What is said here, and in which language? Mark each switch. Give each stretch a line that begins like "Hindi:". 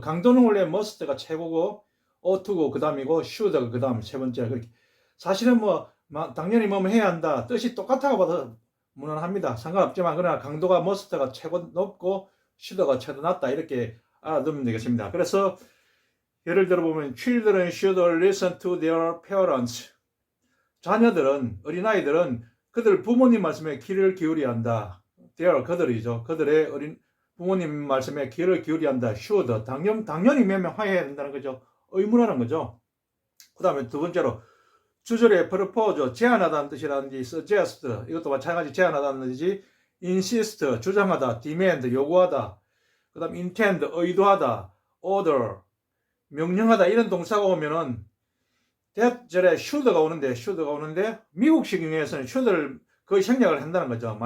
Korean: 강도는 원래 must가 최고고 ought to고 그 다음이고 should가 그 다음 세 번째. 그렇게 사실은 당연히 해야 한다 뜻이 똑같다고 봐도 무난합니다. 상관없지만 그러나 강도가 must가 최고 높고 should가 최고 낮다 이렇게 알아두면 되겠습니다. 그래서 예를 들어 보면
English: children should listen to their parents.
Korean: 자녀들은 어린아이들은 그들 부모님 말씀에 귀를 기울여야 한다. 그들이죠. 그들의 부모님 말씀에 귀를 기울여야 한다. should 당연히 명명해야 된다는 거죠. 의무라는 거죠. 그 다음에 두 번째로 주절에 propose 제안하다는 뜻이라든지 suggest 이것도 마찬가지 제안하다는 뜻이지 insist 주장하다 demand 요구하다 그 다음 intend 의도하다 order 명령하다 이런 동사가 오면은 that 절에 should가 오는데 미국식 용어에서는 should를 거의 생략을 한다는 거죠.